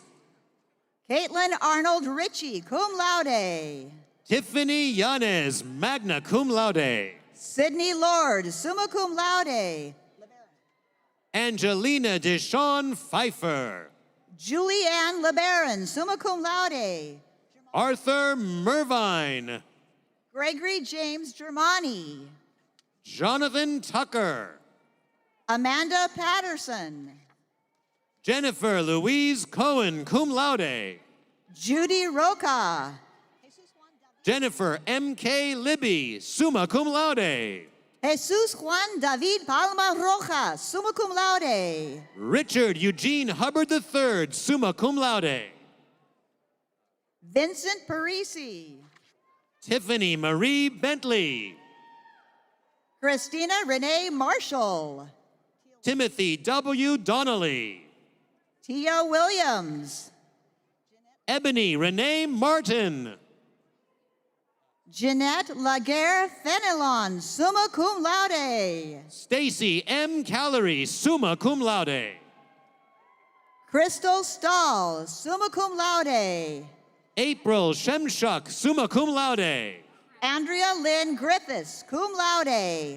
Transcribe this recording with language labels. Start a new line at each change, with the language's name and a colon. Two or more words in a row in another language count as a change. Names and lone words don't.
English: Caitlin Arnold Ritchie,
Latin: cum laude.
English: Tiffany Yanez,
Latin: magna cum laude.
English: Sydney Lord,
Latin: summa cum laude.
English: Angelina Deshawn Pfeiffer. Julianne LeBaron,
Latin: summa cum laude.
English: Arthur Mervine. Gregory James Germani. Jonathan Tucker. Amanda Patterson. Jennifer Louise Cohen,
Latin: cum laude.
English: Judy Roca. Jennifer M.K. Libby,
Latin: summa cum laude.
English: Jesus Juan David Palma Rojas,
Latin: summa cum laude.
English: Richard Eugene Hubbard III,
Latin: summa cum laude.
English: Vincent Parisi. Tiffany Marie Bentley. Christina Renee Marshall. Timothy W. Donnelly. Tia Williams. Ebony Renee Martin. Jeanette Laguerre Fenelon,
Latin: summa cum laude.
English: Stacy M. Callery,
Latin: summa cum laude.
English: Crystal Stahl,
Latin: summa cum laude.
English: April Shemshuk,
Latin: summa cum laude.
English: Andrea Lynn Griffiths,
Latin: cum laude.